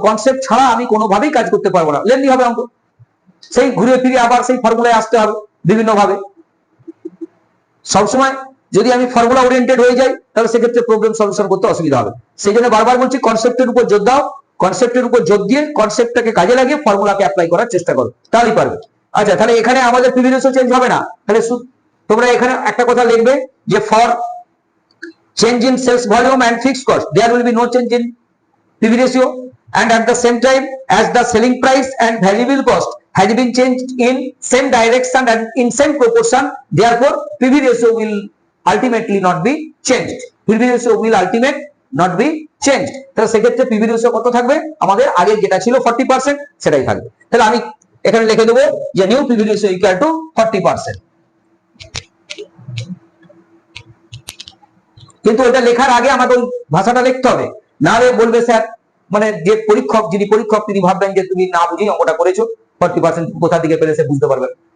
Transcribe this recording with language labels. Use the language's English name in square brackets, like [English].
[Bangla] Concept ছাড়া আমি কোনোভাবেই কাজ করতে পারবো না, লেন্দি হবে অঙ্ক। সেই ঘুরে ফিরে আবার সেই ফর্মুলায় আসতে হবে বিভিন্ন ভাবে। সবসময় যদি আমি ফর্মুলা ওরিয়েন্টেড হয়ে যাই তাহলে সেক্ষেত্রে প্রবলেম সলিউশন করতে অসুবিধা হবে। সেই জন্য বারবার বলছি কনসেপ্টের উপর জোর দাও, কনসেপ্টের উপর জোর দিয়ে কনসেপ্টটাকে কাজে লাগিয়ে ফর্মুলাকে অ্যাপ্লাই করার চেষ্টা করো, তাহলেই পারবে। আচ্ছা তাহলে এখানে আমাদের পিভি রেশিও চেঞ্জ হবে না। তাহলে তোমরা এখানে একটা কথা লিখবে যে [English] For change in sales volume and fixed cost there will be no change in PV ratio, and at the same time as the selling price and variable cost has been changed in same direction and in same proportion, therefore PV ratio will ultimately not be changed, PV ratio will ultimate not be changed। [Bangla] তাহলে সেক্ষেত্রে PV ratio কত থাকবে? আমাদের আগে যেটা ছিল 40% সেটাই থাকবে। তাহলে আমি এখানে লিখে দেবো যে new PV ratio equal to 40%। কিন্তু এটা লেখার আগে আমাকে ওই ভাষাটা লিখতে হবে, না হলে বলবে স্যার মানে যে পরীক্ষক তিনি ভাববেন যে তুমি না বুঝেই অঙ্কটা করেছো, 40% কোথা থেকে পেলে সে বুঝতে পারবে।